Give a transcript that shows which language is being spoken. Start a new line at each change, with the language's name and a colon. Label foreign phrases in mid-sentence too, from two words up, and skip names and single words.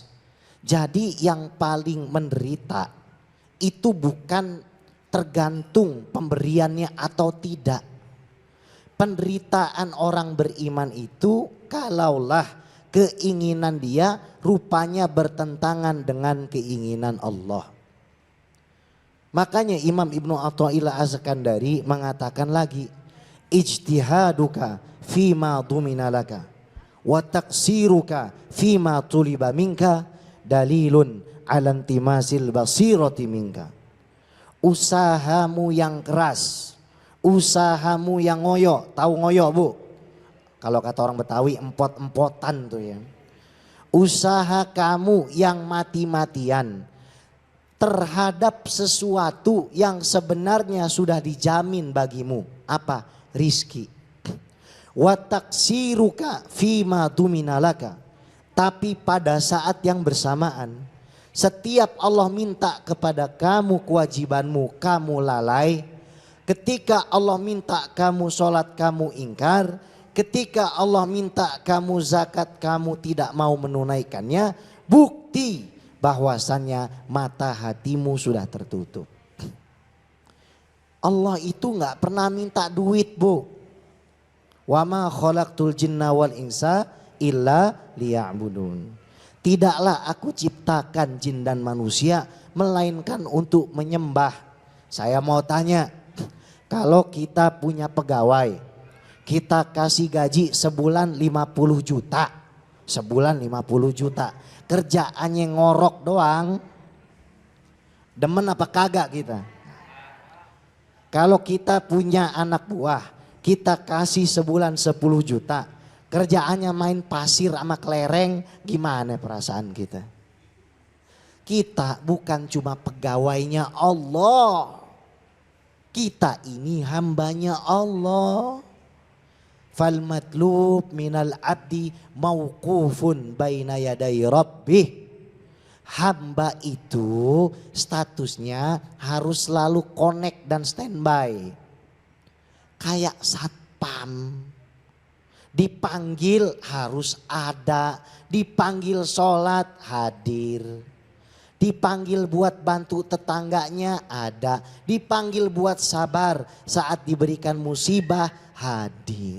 Indonesian: Jadi yang paling menderita itu bukan tergantung pemberiannya atau tidak. Penderitaan orang beriman itu kalaulah keinginan dia rupanya bertentangan dengan keinginan Allah. Makanya Imam Ibnu Athaillah Az-Sakandari mengatakan lagi,
Arabic: اجتهادك فيما ضمن لك وتقصيرك فيما طلب منك دليل على انطماس البصيرة منك.
Indonesian: Usahamu yang keras, usahamu yang ngoyo, tahu ngoyo bu? Kalau kata orang Betawi empot-empotan tuh ya. Usaha kamu yang mati-matian terhadap sesuatu yang sebenarnya sudah dijamin bagimu. Apa? Rizki.
Arabic: وتقصيرك فيما ضمن لك.
Indonesian: Tapi pada saat yang bersamaan, setiap Allah minta kepada kamu kewajibanmu, kamu lalai. Ketika Allah minta kamu sholat, kamu ingkar. Ketika Allah minta kamu zakat, kamu tidak mau menunaikannya. Bukti bahwasannya mata hatimu sudah tertutup. Allah itu gak pernah minta duit bu.
Arabic: وما خلقت الجن والإنس إلا ليعبدون.
Indonesian: Tidaklah aku ciptakan jin dan manusia melainkan untuk menyembah. Saya mau tanya, kalau kita punya pegawai, kita kasih gaji sebulan 50 juta. Sebulan 50 juta. Kerjaannya ngorok doang. Demen apa kagak kita? Kalau kita punya anak buah, kita kasih sebulan 10 juta. Kerjaannya main pasir sama kelereng, gimana perasaan kita? Kita bukan cuma pegawainya Allah. Kita ini hambanya Allah.
Arabic: فالمطلوب من العبد موقوف بين يدي ربه.
Indonesian: Hamba itu statusnya harus selalu connect dan standby. Kayak satpam. Dipanggil harus ada, dipanggil sholat hadir, dipanggil buat bantu tetangganya ada, dipanggil buat sabar saat diberikan musibah hadir.